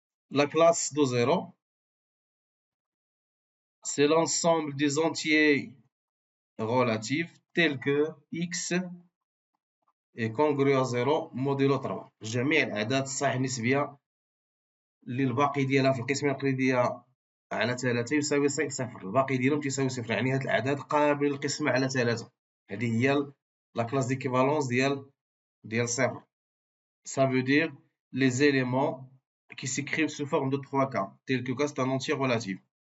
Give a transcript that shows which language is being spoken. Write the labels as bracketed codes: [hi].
[fr] La classe de 0, c'est l'ensemble des entiers relatifs tels que x est congruent à 0 modulo 3. [ar] جميع الأعداد الصحيحة النسبية اللي الباقي ديالها في القسمة الإقليدية على 3 يساوي 0. الباقي ديالهم تيساوي 0. يعني هاد الأعداد قابلة للقسمة على 3. هذه هي [fr] la classe d'équivalence [ar] ديال 0. [fr] Ça veut dire les éléments qui s'écrivent sous forme de 3K, tel que K c'est un entier relatif.